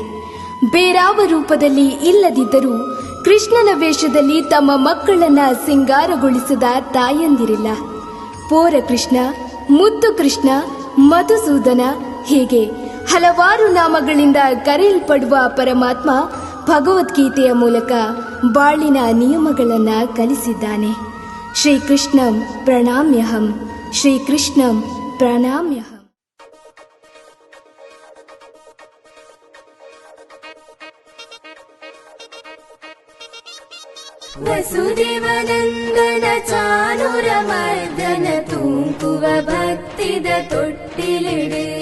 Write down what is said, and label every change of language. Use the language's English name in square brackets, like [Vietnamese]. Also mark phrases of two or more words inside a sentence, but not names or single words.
[Kannada] ಬೇರಾವ ರೂಪದಲ್ಲಿ ಇಲ್ಲದಿದ್ದರೂ ಕೃಷ್ಣನ ವೇಷದಲ್ಲಿ ತಮ್ಮ ಮಕ್ಕಳನ್ನ ಸಿಂಗಾರಗೊಳಿಸದ ತಾಯಂದಿರಿಲ್ಲ. ಪೋರ ಕೃಷ್ಣ, ಮುದ್ದು ಕೃಷ್ಣ, ಮಧುಸೂದನ ಹೀಗೆ ಹಲವಾರು ನಾಮಗಳಿಂದ ಕರೆಯಲ್ಪಡುವ ಪರಮಾತ್ಮ ಭಗವದ್ಗೀತೆಯ ಮೂಲಕ ಬಾಳಿನ ನಿಯಮಗಳನ್ನ ಕಲಿಸಿದ್ದಾನೆ. [Sanskrit] ಶ್ರೀಕೃಷ್ಣಂ ಪ್ರಣಾಮ್ಯಹಂ, ಶ್ರೀಕೃಷ್ಣಂ ಪ್ರಣಾಮ್ಯಹಂ. [Tulu] ವಸುದೇವನಂದನ ಚಾನುರಮರ್ದನ ತೂಂಕುವ ಭಕ್ತಿದ ತೊಟ್ಟಿಲಿಡೆ.